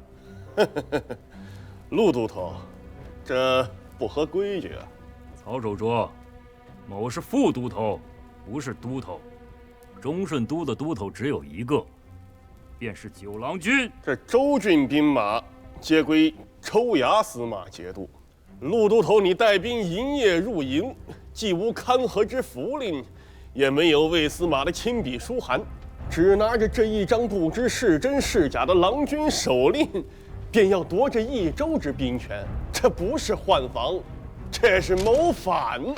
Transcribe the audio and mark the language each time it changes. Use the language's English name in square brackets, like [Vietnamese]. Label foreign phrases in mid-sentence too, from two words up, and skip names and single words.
[Chinese] 陆都头，这不合规矩啊！曹守卓，某是副都头，不是都头。中顺都的都头只有一个，便是九郎军。这州郡兵馬皆歸州衙司馬節度。陸都頭，你帶兵營夜入營，既無勘核之符令，也沒有衛司馬的親筆書函，只拿着這一張不知是真是假的郎君手令，便要奪這一州之兵權，這不是換防，這是謀反。